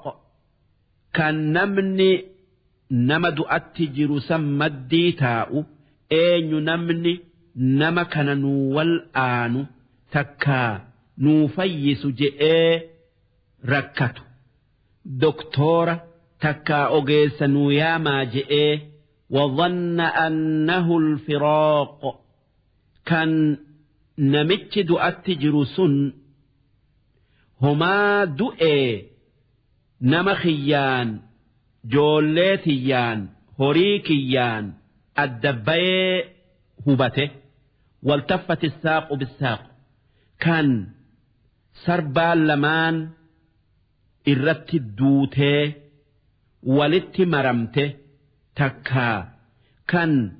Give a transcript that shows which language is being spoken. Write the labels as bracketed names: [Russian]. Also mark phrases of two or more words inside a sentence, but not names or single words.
[Oromo] kan namni nama du'atti jiru san maddii taa'u eenyu namni nama kana nuu wal aanu takkaa nuu fayyisu je'ee rakkatu doktoora takkaa ogeessa nuu yaamaa je'ee [Arabic] وظن أنه الفراق كان [Oromo] namichi du'atti jiru sun homaa du'ee nama kiyyaan joollee tiyyaan horii kiyyaan adda bayee hubate waltaffati saaqu bisaaqu kan sarbaan lamaan irratti duutee walitti maramte takkaa kan